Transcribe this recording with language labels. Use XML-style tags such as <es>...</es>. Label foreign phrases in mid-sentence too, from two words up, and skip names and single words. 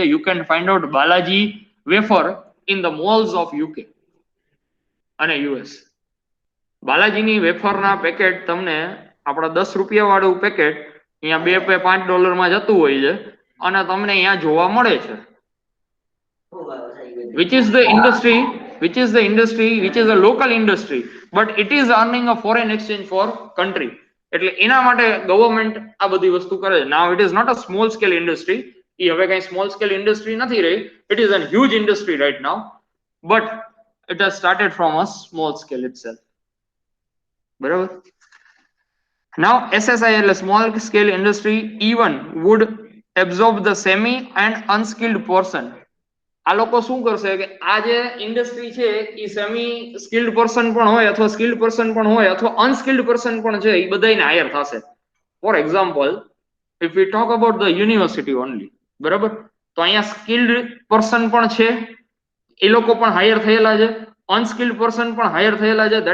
<en>you can find out Balaji wafer in the malls of UK અને યુએસ.</en> <gu>બાલાજીની વેફરના પેકેટ તમને આપણા 10 રૂપિયા વાળું પેકેટ અહીંયા $2-5 જતું હોય છે અને તમને અહીંયા જોવા મળે છે.</gu> <en>which is the industry which is a local industry but it is earning a foreign exchange for country.</en> <gu>એટલે એના માટે ગવર્મેન્ટ આ બધી વસ્તુ કરે છે.</gu> <en>now it is not a small scale industry,</en> <gu>એ હવે કઈ</gu> <en>small scale industry</en> <gu>નથી રહી,</gu> <en>it is a huge industry right now but it has started from a small scale itself.</en> <gu>બરાબર.</gu> <en>now SSI એટલે small scale industry even would absorb the semi and unskilled person.</en> <gu>આ લોકો શું કરશે કે આ જે ઇન્ડસ્ટ્રી છે એ</gu> <en>semi skilled person</en> <gu>પણ હોય અથવા</gu> <en>skilled person</en> <gu>પણ હોય અથવા</gu> <en>unskilled person</en> <gu>પણ છે, એ બધાને હાયર થશે.</gu> <en>for example if we talk about the university only,</en> <gu>બરાબર, તો અહીંયા</gu> <en>skilled person</en> <gu>પણ છે, એ લોકો પણ હાયર થયેલા છે,</gu> <en>unskilled person</en> <gu>પણ હાયર થયેલા છે.</gu>